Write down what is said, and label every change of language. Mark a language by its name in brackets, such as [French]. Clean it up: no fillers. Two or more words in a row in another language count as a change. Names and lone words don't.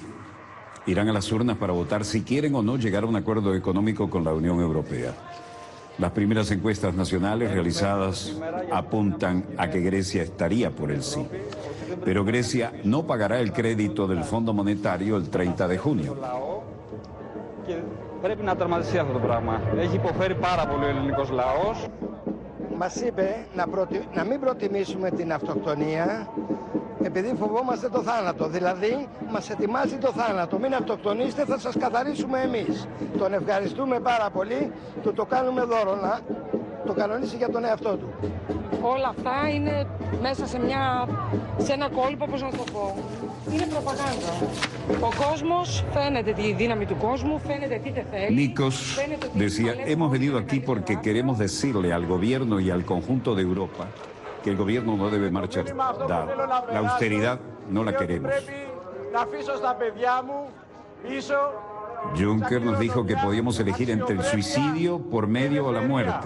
[Spanish] Irán a las urnas para votar si quieren o no llegar a un acuerdo económico con la Unión Europea. Las primeras encuestas nacionales realizadas apuntan a que Grecia estaría por el sí. Pero Grecia no pagará el crédito del Fondo Monetario el 30 de junio. [Greek] Πρέπει να τερματιστεί αυτό το πράγμα. Έχει υποφέρει πάρα πολύ ο ελληνικός λαός. Μας είπε να μην προτιμήσουμε την αυτοκτονία επειδή φοβόμαστε το θάνατο. Δηλαδή, μας ετοιμάζει το θάνατο. Μην αυτοκτονήσετε, θα σας καθαρίσουμε εμείς. Τον ευχαριστούμε πάρα πολύ, του το κάνουμε δώρο να το κανονίσει για τον εαυτό του. Όλα αυτά είναι μέσα σε ένα κόλπο, πώς να το πω. Είναι προπαγάνδα. Ο κόσμος φαίνεται τη δύναμη του κόσμου, φαίνεται τι θέλει. [Spanish] Nikos decía, hemos venido aquí porque queremos decirle al gobierno y al conjunto de Europa que el gobierno no debe marchar. La austeridad no la queremos. Juncker nos dijo que podíamos elegir entre el suicidio por medio o la muerte.